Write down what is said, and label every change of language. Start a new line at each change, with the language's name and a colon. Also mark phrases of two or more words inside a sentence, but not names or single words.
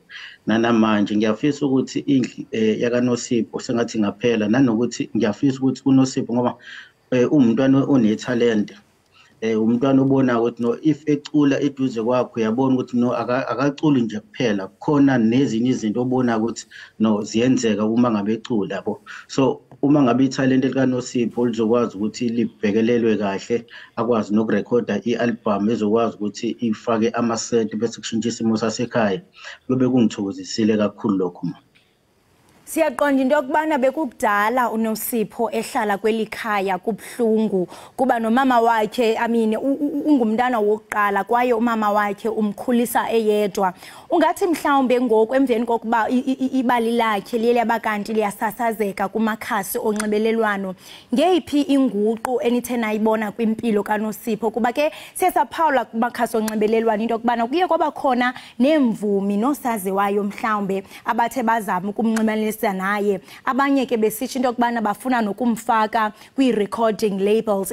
Zulu: Nanamanje ngiyafisa ukuthi indlu yakaNosipho sengathi ngaphela nanokuthi ngiyafisa ukuthi uNosipho ngoba umntwana onetalent umntwana ubona ukuthi no if ecula eduze kwakho uyabona ukuthi no akaculi nje kuphela khona nezinye izinto obona ukuthi no ziyenzeka uma ngabe ecula yabo. So uma ngabe italent likaNosipho lizokwazi ukuthi libhekelelwe kahle akwazi nokurekhoda ialbum ezokwazi ukuthi ifake amasenti bese kushintsha isimo sasekhaya kube kungithokozisile kakhulu lokho.
Xhosa: Siyaqonda into yokubana bekukudala uNosipho ehlala kwelikhaya kubhlungu kuba nomama wakhe ungumntana wokuqala kwaye umama wakhe umkhulisa eyedwa. Ungathi mhlawumbe ngoku emveni kokuba ibali lakhe liye labakanti liyasasazeka kumakhasi onxibelelwano ngeyiphi inguqu enithe nayibona kwimpilo kaNosipho kuba ke siyasaphawula kumakhasi onxibelelwano into yokubana kuye kwaba khona nemvumi nosaziwayo mhlawumbe abathe bazama ukumnxibelanisa naye abanye ke besithi into yokubana bafuna nokumfaka kwi-
English: recording labels.